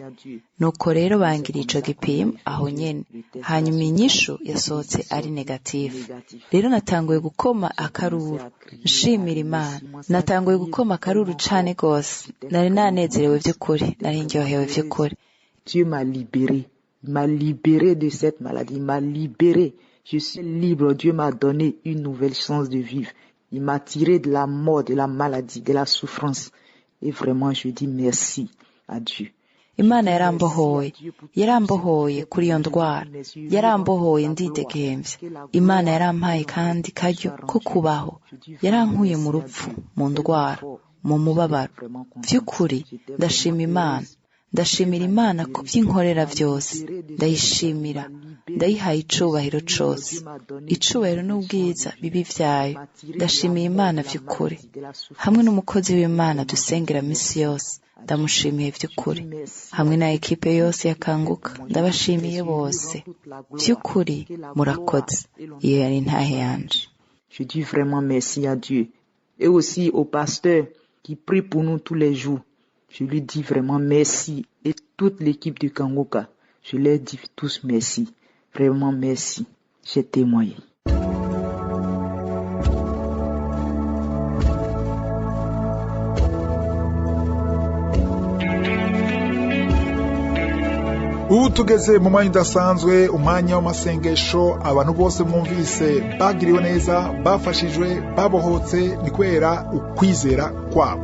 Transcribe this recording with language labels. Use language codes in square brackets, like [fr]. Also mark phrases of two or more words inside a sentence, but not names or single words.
[rn] Nuko rero bangira ico gipimo aho nyene, hanyuma inyishu yasohotse ari negative. Rero natanguye gukoma akaruru, nshimira Imana, natanguye gukoma akaruru cane gose, nari nanezerewe vy'ukuri, nari ndyohewe vy'ukuri. [fr] Dieu m'a libéré. Il m'a libéré de cette maladie, il m'a libéré. Je suis libre, Dieu m'a donné une nouvelle chance de vivre. Il m'a tiré de la mort, de la maladie, de la souffrance. Et vraiment, je dis merci à Dieu. [rn] Imana yarambohoye kuri iyo ndwara, yarambohoye ndidegemvye. Imana yarampaye kandi karyo ko kubaho, yarankuye mu rupfu, mu ndwara, mu mubabaro. Vy'ukuri ndashima Imana. Ndashimira Imana ku by'inkorera byose, ndayishimira, ndayihaye icubahiro cose, icubahiro n'ubwiza bibi vyayo. Ndashimiye Imana vy'ukuri, hamwe n'umukozi w'Imana dusengera misi yose, ndamushimiye vy'ukuri, hamwe na ekipe yose yakanguka, ndabashimiye bose vy'ukuri. Murakoze, iyo yari intahe yanje. [fr] Je dis vraiment merci à Dieu. et aussi au pasteur qui prie pour nous tous les jours. Je lui dis vraiment merci. Et toute l'équipe du Kangoka, je leur dis tous merci. Vraiment merci. J'ai témoigné. [rn] ubu tugeze mu mwanya udasanzwe, umwanya w'amasengesho. Abantu bose mwumvise bagiriwe neza, bafashijwe, babohotse, ni kubera ukwizera kwabo.